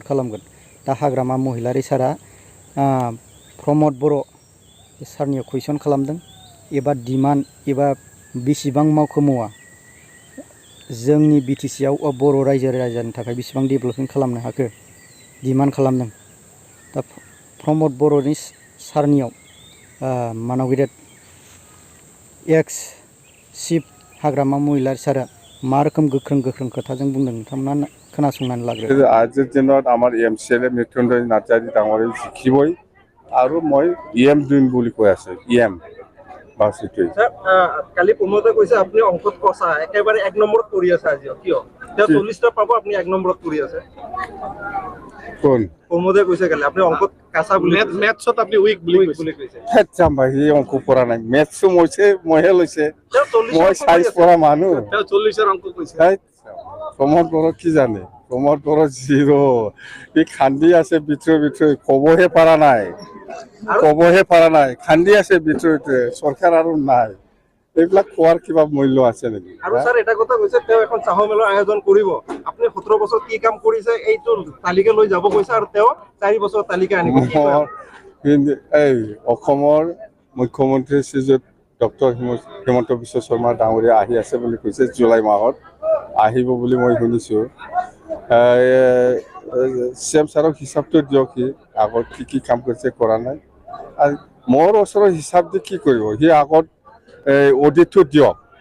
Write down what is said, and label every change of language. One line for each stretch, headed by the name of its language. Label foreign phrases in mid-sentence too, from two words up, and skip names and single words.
Bodo: खालामगोन दा हाग्रामा महिलारि सारा प्रमद बर' सारनियाव कुइसन खालामदों एबा डिमान्ड एबा बेसेबां मावखो मावा जोंनि बिटिसिआव बर' रायजो राजानि थाखाय बेसेबां डेभेलपमेन्ट खालामनो हाखो डिमान्ड खालामदों दा प्रमद बर'नि सारनियाव मानाव गेदेर एक्स चिफ हाग्रामा महिलारि सारा मा रोखोम गोख्रों गोख्रों खोथाजों बुंदों नोंथांमोना खोनासंनानै लाग्रो
Assamese: আজিৰ দিনত আমাৰ MCLA মৃত্যুঞ্জয় নাৰ্জাৰী ডাঙৰে জিকিবই আৰু মই EM দিম বুলি কৈ আছে EM বাস এটোই কালি প্ৰমোদে কৈছে আপুনি অংকত কষা একেবাৰে 1 নম্বৰত পৰি আছে আজি কিয় তেওঁ 40টা পাব আপুনি 1 নম্বৰত পৰি আছে কোন প্ৰমোদে কৈছে কালি আপুনি অংকত কাঁচা বুলি ম্যাথছত আপুনি উইক বুলি কৈছে হেট জাম্বাই অঙ্ক পড়া নাই ম্যাথস মহে লৈছে মই সাইন্স পড়া মানুহ 40 অঙ্ক কইছে প্রমোদ বড় কি জানে প্রমোদ বড় জিরো এই খান্দি আছে ভিতরে ভিতরে কবহে পারা নাই খান্দি আছে ভিতরে ভিতরে সরকার আর নাই এইবিলাক কোৱাৰ কিবা মূল্য আছে নেকি আৰু স্যার এটা কথা কৈছে তেওঁ এখন চাহ মেলৰ আয়োজন কৰিব আপুনি 17 বছৰ কি কাম কৰিছে এইটো তালিকা লৈ যাব কৈছে আৰু তেওঁ 4 বছৰ তালিকা আনিব এই অসমৰ মুখ্যমন্ত্ৰী শ্ৰীযুত ডক্টৰ হিমন্ত বিশ্ব শৰ্মা ডাঙৰীয়া আহি আছে বুলি কৈছে জুলাই মাহত আহিব বুলি মই শুনিছো সেম সারক হিসাবটো দিয়ক আগত কি কাম কৰিছে কৰা নাই আৰু মোৰ ওচৰৰ হিচাপ দি কি কৰিব সি আগত অডিটটো দিয়ক